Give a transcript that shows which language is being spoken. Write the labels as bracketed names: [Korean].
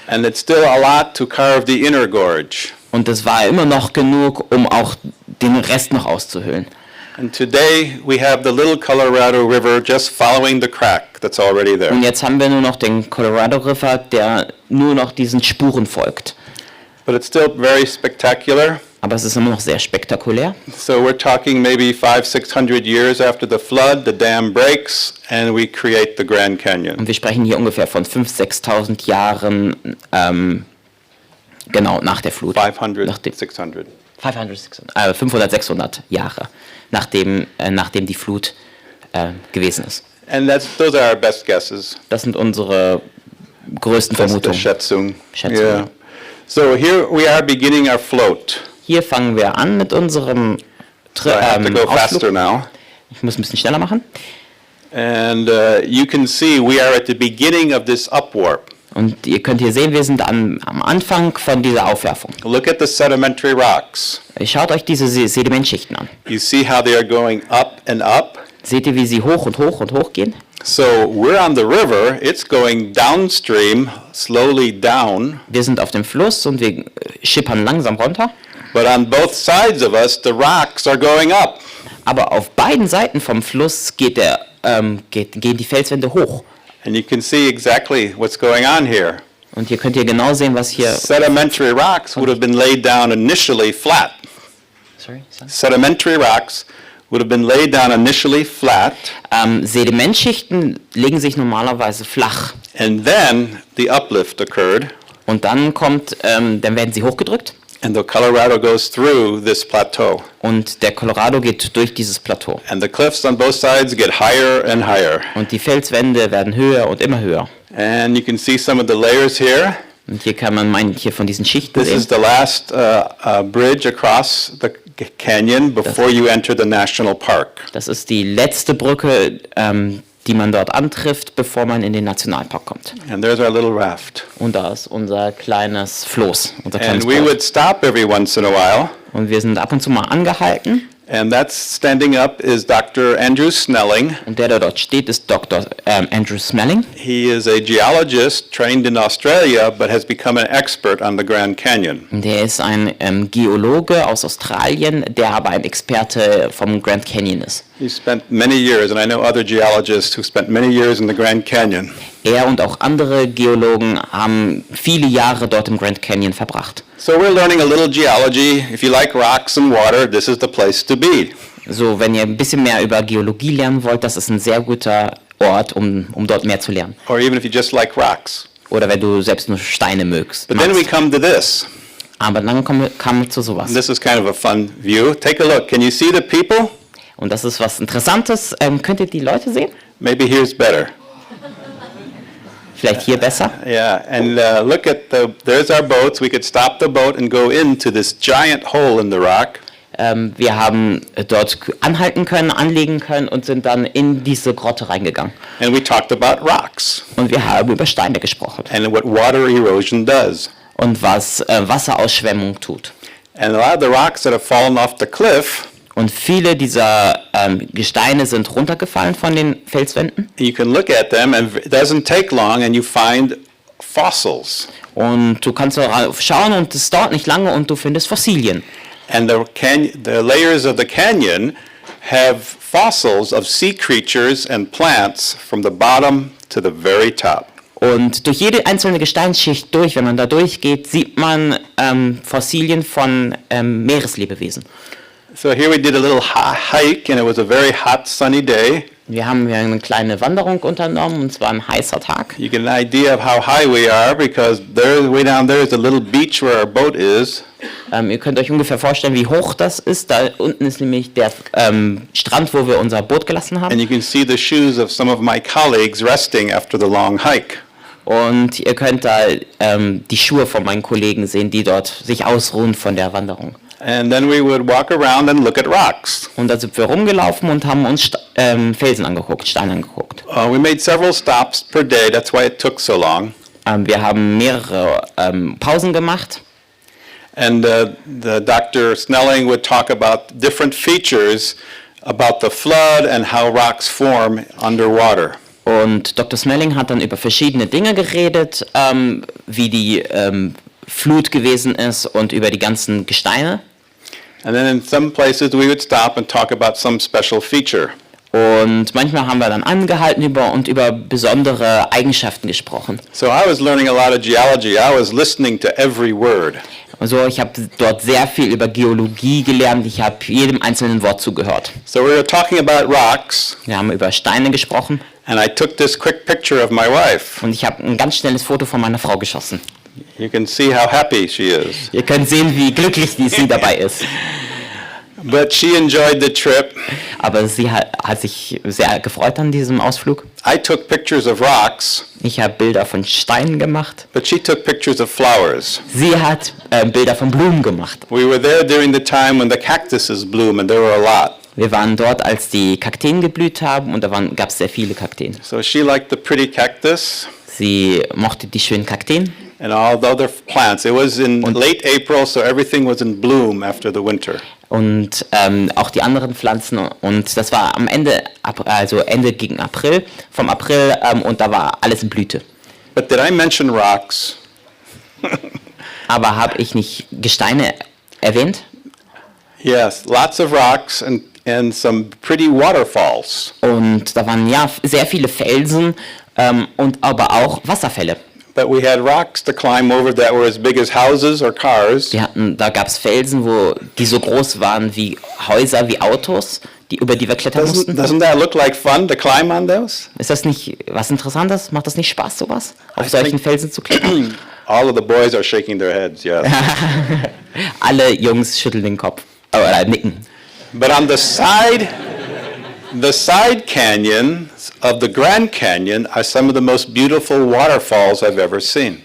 [English] And it's still a lot to carve the inner gorge. [German] Und es war immer noch genug, um auch den Rest noch auszuhöhlen. [English] And today we have the little Colorado River just following the crack that's already there. [German] Und jetzt haben wir nur noch den Colorado River, der nur noch diesen Spuren folgt. [English] But it's still very spectacular. [German] Aber es ist immer noch sehr spektakulär. [English] So we're talking maybe 500-600 years after the flood, the dam breaks, and we create the Grand Canyon. [German] Und wir sprechen hier ungefähr von 5.000, 6.000 Jahren, genau, nach der Flut. [English] 500, 600. [German] 500, 600 Jahre, nachdem die Flut gewesen ist. [English] And those are our best guesses. [German] Das sind unsere größten [English] That's the [German] Vermutungen. Schätzung. Schätzung. [English] Yeah. So here we are beginning our float. [German] Hier fangen wir an mit unserem [English] So I have to go faster [German] Ausflug. [English] now. [German] Ich muss ein bisschen schneller machen. [English] And you can see we are at the beginning of this upwarp. [German] Und ihr könnt hier sehen, wir sind am Anfang von dieser Aufwerfung. [English] Look at the sedimentary rocks. [German] Schaut euch diese Sedimentschichten an. [English] You see how they are going up and up? [German] Seht ihr, wie sie hoch und hoch und hoch gehen? [English] So we're on the river, it's going downstream, slowly down, [German] Wir sind auf dem Fluss und wir schippern langsam runter. [English] but on both sides of us, the rocks are going up. [German] Aber auf beiden Seiten vom Fluss gehen die Felswände hoch. [English] And you can see exactly what's going on here. [German] Und hier könnt ihr genau sehen, was hier... [English] Sedimentary rocks would have been laid down initially flat. Sorry, son? Sedimentary rocks would have been laid down initially flat, [German] Sedimentschichten legen sich normalerweise flach. [English] and then the uplift occurred, [German] Und dann dann werden sie hochgedrückt. [English] and the Colorado goes through this plateau. [German] Und der Colorado geht durch dieses Plateau. [English] And the cliffs on both sides get higher and higher. [German] Und die Felswände werden höher und immer höher. [English] And you can see some of the layers here. [German] Und hier kann man manche von diesen Schichten [English] This is [German] sehen. [English] the last bridge across the canyon before you enter the national park. [German] Das ist die letzte Brücke, die man dort antrifft, bevor man in den Nationalpark kommt. [English] And there's our little raft. [German] Und da ist unser kleines Floß, unser kleines [English] And we [German] Boot. [English] would stop every once in a while. [German] Und wir sind ab und zu mal angehalten. [English] And that's standing up is Dr. Andrew Snelling. [German] Und der dort steht, ist Dr. Andrew Smelling. [English] He is a geologist trained in Australia, but has become an expert on the Grand Canyon. [German] Der ist ein Geologe aus Australien, der aber ein Experte vom Grand Canyon ist. [English] He spent many years, and I know other geologists who spent many years in the Grand Canyon. [German] Er und auch andere Geologen haben viele Jahre dort im Grand Canyon verbracht. [English] So we're learning a little geology. If you like rocks and water, this is the place to be. [German] So, wenn ihr ein bisschen mehr über Geologie lernen wollt, das ist ein sehr guter Ort, um dort mehr zu lernen. [English] Or even if you just like rocks. [German] Oder wenn du selbst nur Steine magst. [English] But then we come to this. [German] Aber dann kamen wir zu sowas. [English] And this is kind of a fun view. Take a look. Can you see the people? [German] Und das ist was Interessantes. Könnt ihr die Leute sehen? [English] Maybe here's better. [German] Vielleicht hier besser? [English] Yeah, and look at there's our boats. We could stop the boat and go into this giant hole in the rock. [German] Wir haben dort anhalten können, anlegen können und sind dann in diese Grotte reingegangen. [English] And we talked about rocks [German] Und wir haben über Steine gesprochen. [English] and what water erosion does. [German] Und was Wasserausschwemmung tut. [English] And a lot of the rocks that have fallen off the cliff, [German] Und viele dieser Gesteine sind runtergefallen von den Felswänden. [English] you can look at them and it doesn't take long and you find fossils. [German] Und du kannst darauf schauen und es dauert nicht lange und du findest Fossilien. [English] And the layers of the canyon have fossils of sea creatures and plants from the bottom to the very top. [German] Und durch jede einzelne Gesteinsschicht durch, wenn man da durchgeht, sieht man Fossilien von Meereslebewesen. [English] So here we did a little hike and it was a very hot sunny day. [German] Wir haben hier eine kleine Wanderung unternommen und es war ein heißer Tag. [English] You get an idea of how high we are because there, way down there is a little beach where our boat is. [German] Ihr könnt euch ungefähr vorstellen, wie hoch das ist. Da unten ist nämlich der Strand, wo wir unser Boot gelassen haben. [English] And you can see the shoes of some of my colleagues resting after the long hike. [German] Und ihr könnt da die Schuhe von meinen Kollegen sehen, die dort sich ausruhen von der Wanderung. [English] And then we would walk around and look at rocks. [German] Und da sind wir rumgelaufen und haben uns Felsen angeguckt, Steine angeguckt. [English] We made several stops per day, that's why it took so long. [German] Wir haben mehrere Pausen gemacht. [English] And the Dr. Snelling would talk about different features about the flood and how rocks form underwater. [German] Und Dr. Smelling hat dann über verschiedene Dinge geredet, wie die Flut gewesen ist und über die ganzen Gesteine. [English] And then in some places we would stop and talk about some special feature. [German] Und manchmal haben wir dann angehalten und über besondere Eigenschaften gesprochen. [English] So I was learning a lot of geology. I was listening to every word. [German] Also ich habe dort sehr viel über Geologie gelernt. Ich habe jedem einzelnen Wort zugehört. [English] So we were talking about rocks. [German] Wir haben über Steine gesprochen. [English] And I took this quick picture of my wife. [German] Und ich habe ein ganz schnelles Foto von meiner Frau geschossen. [English] You can see how happy she is. [German] Ihr könnt sehen, wie glücklich sie dabei ist. [English] But she enjoyed the trip. [German] Aber sie hat sich sehr gefreut an diesem Ausflug. [English] I took pictures of rocks. [German] Ich habe Bilder von Steinen gemacht. [English] But she took pictures of flowers. [German] Sie hat Bilder von Blumen gemacht. [English] We were there during the time when the cactuses bloom, and there were a lot. [German] Wir waren dort, als die Kakteen geblüht haben, und da gab es sehr viele Kakteen. [English] So she liked the pretty cactus. [German] Sie mochte die schönen Kakteen. [English] And all the other plants. It was in late April, so everything was in bloom after the winter. [German] Und auch die anderen Pflanzen. Und das war am Ende, also Ende gegen April, vom April, und da war alles in Blüte. [English] But did I mention rocks? [German] Aber habe ich nicht Gesteine erwähnt? [English] Yes, lots of rocks and some pretty waterfalls. [German] Und da waren ja sehr viele Felsen und aber auch Wasserfälle. [English] But we had rocks to climb over that were as big as houses or cars. [German] Da gab es Felsen, die so groß waren wie Häuser, wie Autos, über die wir klettern mussten. [English] Doesn't that look like fun to climb on those? [German] Ist das nicht was Interessantes? Macht das nicht Spaß, sowas? Auf solchen Felsen zu klettern? [English] All of the boys are shaking their heads, yes. [German] Alle Jungs schütteln den Kopf, oder nicken. [English] But on the side canyons of the Grand Canyon are some of the most beautiful waterfalls I've ever seen.